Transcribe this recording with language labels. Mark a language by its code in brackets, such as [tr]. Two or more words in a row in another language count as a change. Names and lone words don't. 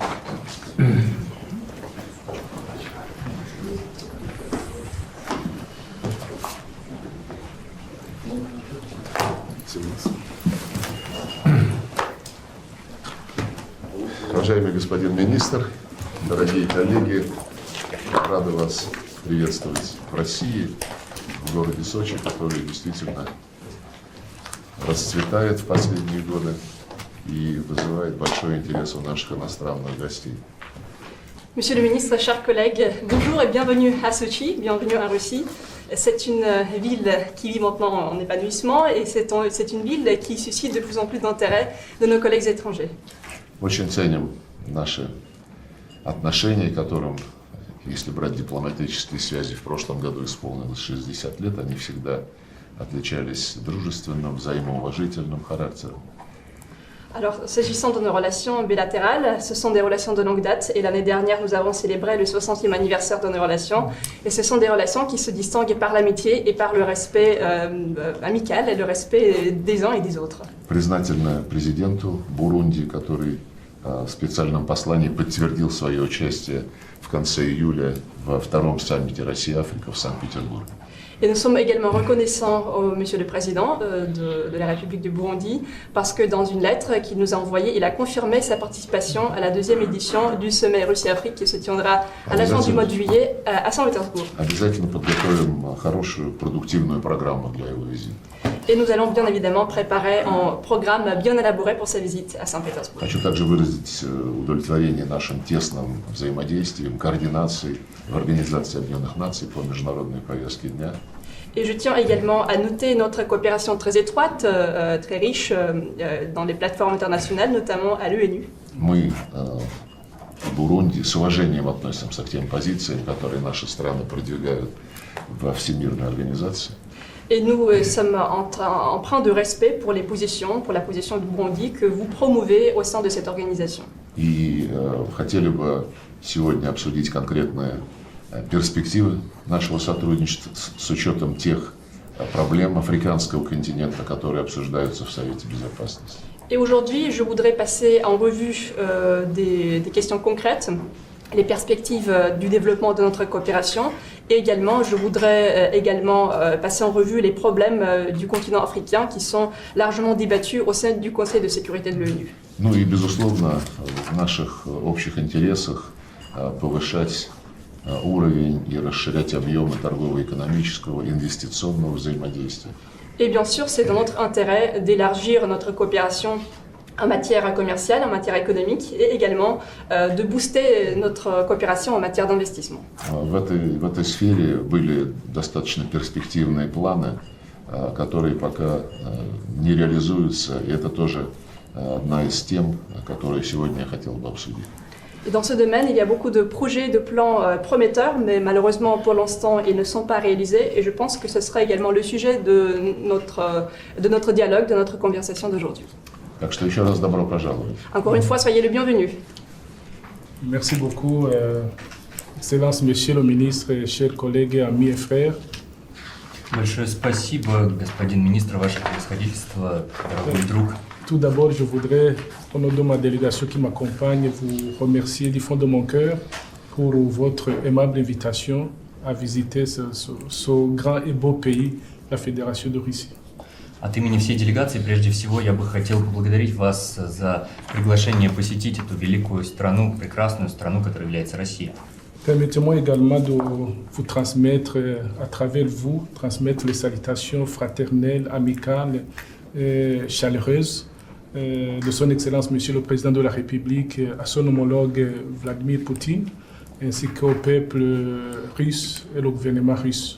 [ru] Уважаемый господин министр, дорогие коллеги, рады вас приветствовать в России, в городе Сочи, который действительно расцветает в последние годы и вызывает большой интерес у наших иностранных гостей. [fr] Monsieur le ministre, chers collègues, bonjour et bienvenue à Sochi, bienvenue en Russie. C'est une ville qui vit maintenant en épanouissement et c'est une ville qui suscite de plus en plus d'intérêt de nos collègues étrangers. [ru] Очень ценим наши отношения, которым, если брать дипломатические связи, в прошлом году исполнилось 60 лет, они всегда отличались дружественным, взаимоуважительным характером. [fr] Alors, s'agissant de nos relations bilatérales, ce sont des relations de longue date et l'année dernière, nous avons célébré le 60e anniversaire de nos relations et ce sont des relations qui se distinguent par l'amitié et par le respect amical et le respect des uns et des autres. [ru] Признательна президенту Бурунди, который в специальном послании подтвердил свое участие в конце июля во втором саммите Россия-Африка в Санкт-Петербурге. [fr] Et nous sommes également reconnaissants au Monsieur le Président de la République du Burundi parce que dans une lettre qu'il nous a envoyée, il a confirmé sa participation à la deuxième édition du sommet Russie-Afrique qui se tiendra à la fin du mois de juillet à Saint-Pétersbourg. [ru] Обязательно подготовим хорошую, продуктивную программу для его визита. [fr] Et nous allons bien évidemment préparer un programme bien élaboré pour sa visite à Saint-Pétersbourg. [ru] Хочу также выразить удовлетворение нашим тесным взаимодействием, координацией в Организации Объединенных Наций по международной повестке дня. [fr] Et je tiens également à noter notre coopération très étroite, très riche dans les plateformes internationales, notamment à l'ONU. [ru] Мы в Бурунди с уважением относимся к тем позициям, которые наши страны продвигают во Всемирной организации. [fr] Et nous sommes empreints de respect pour les positions, pour la position du Burundi que vous promouvez au sein de cette organisation. [ru] И хотели бы сегодня обсудить конкретные перспективы нашего сотрудничества с учетом тех проблем африканского континента, которые обсуждаются в Совете Безопасности. [fr] Et aujourd'hui, je voudrais passer en revue des questions concrètes, les perspectives du développement de notre coopération et également, je voudrais passer en revue les problèmes du continent africain qui sont largement débattus au sein du Conseil de sécurité de l'ONU. [ru] Ну и, безусловно, в наших общих интересах повышать уровень и расширять объемы торгово-экономического, инвестиционного взаимодействия. [fr] Et bien sûr, c'est dans notre intérêt d'élargir notre coopération en matière commerciale, en matière économique et également de booster notre coopération en matière d'investissement. [ru] В этой сфере были достаточно перспективные планы, которые пока не реализуются, и это тоже одна из тем, которые сегодня я хотел бы обсудить. [fr] Et dans ce domaine, il y a beaucoup de projets, de plans prometteurs, mais malheureusement pour l'instant, ils ne sont pas réalisés. Et je pense que ce sera également le sujet de notre dialogue, de notre conversation d'aujourd'hui. [ru] Так что еще раз добро пожаловать. [fr] Encore une fois, soyez le bienvenu. Merci beaucoup, Excellence, Monsieur le Ministre, chers collègues, amis et frères. [ru] Большое спасибо, господин министр, ваше превосходительство, дорогой друг. [fr] Tout d'abord, je voudrais, au nom de ma délégation qui m'accompagne, vous remercier du fond de mon cœur pour votre aimable invitation à visiter ce grand et beau pays, la Fédération de Russie. [ru] От имени всей делегации, прежде всего, я бы хотел поблагодарить вас за приглашение посетить эту великую страну, прекрасную страну, которая является Россия. [fr] Permettez-moi également de vous transmettre, à travers vous, transmettre les salutations fraternelles, amicales et chaleureuses de son Excellence, Monsieur le Président de la République, à son homologue Vladimir Poutine, ainsi qu'au peuple russe et au gouvernement russe.